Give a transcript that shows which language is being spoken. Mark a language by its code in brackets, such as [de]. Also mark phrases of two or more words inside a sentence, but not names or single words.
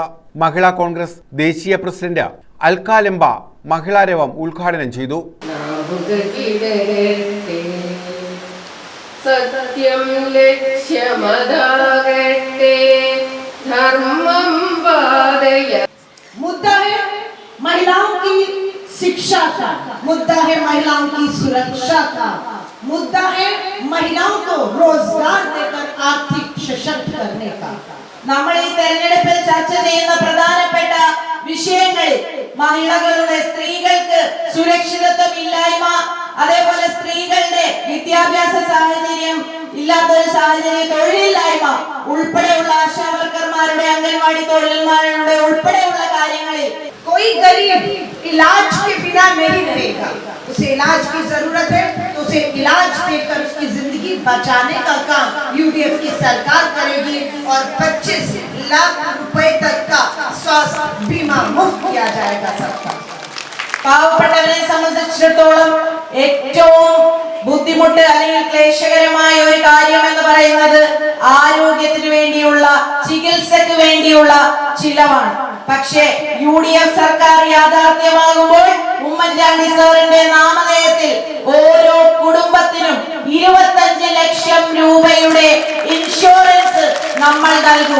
[ml] മഹിളാ കോൺഗ്രസ് ദേശീയ പ്രസിഡന്റ് അൽക്കാലെമ്പ മഹിളാരവം ഉദ്ഘാടനം ചെയ്തു. സത്യം ലക്ഷ്യമതാകട്ടെ, ധർമ്മം പാതയ. [hi] मुद्दा है महिलाओं की शिक्षा का, मुद्दा है महिलाओं की सुरक्षा का, मुद्दा है महिलाओं को रोजगार देकर आर्थिक सशक्त करने का. [ml] നമ്മൾ ഈ തെരഞ്ഞെടുപ്പിൽ ചർച്ച ചെയ്യുന്ന പ്രധാനപ്പെട്ട വിഷയങ്ങൾ മഹിളകളുടെ, സ്ത്രീകൾക്ക് സുരക്ഷിതത്വം ഇല്ലായ്മ, അതേപോലെ സ്ത്രീകളുടെ വിദ്യാഭ്യാസ സാഹചര്യം ഇല്ലാത്തൊരു സാഹചര്യം, തൊഴിലില്ലായ്മ ഉൾപ്പെടെയുള്ള ആശാവർക്കർമാരുടെ, അംഗൻവാടി തൊഴിലാളികളുടെ ഉൾപ്പെടെയുള്ള കാര്യങ്ങളിൽ [hi] कोई गरीब इलाज के बिना नहीं रहेगा, उसे इलाज की जरूरत है तो उसे इलाज देकर उसकी जिंदगी बचाने का काम यूडीएफ की सरकार करेगी और 25 लाख रुपए तक का स्वास्थ्य बीमा मुफ्त किया जाएगा सबका। [ml] പാവപ്പെട്ടവരെ സംബന്ധിച്ചിടത്തോളം ഏറ്റവും ബുദ്ധിമുട്ട് അല്ലെങ്കിൽ ക്ലേശകരമായ ഒരു കാര്യം എന്ന് പറയുന്നത് ആരോഗ്യത്തിന് വേണ്ടിയുള്ള ചികിത്സയ്ക്ക് വേണ്ടിയുള്ള ചിലവാണ്. പക്ഷേ യുഡിഎഫ് സർക്കാർ യാഥാർത്ഥ്യമാകുമ്പോൾ ഉമ്മൻചാണ്ടി സാറിന്റെ നാമധേയത്തിൽ ഓരോ കുടുംബത്തിനും 25 ലക്ഷം രൂപയുടെ ഇൻഷുറൻസ് നമ്മൾ നൽകും.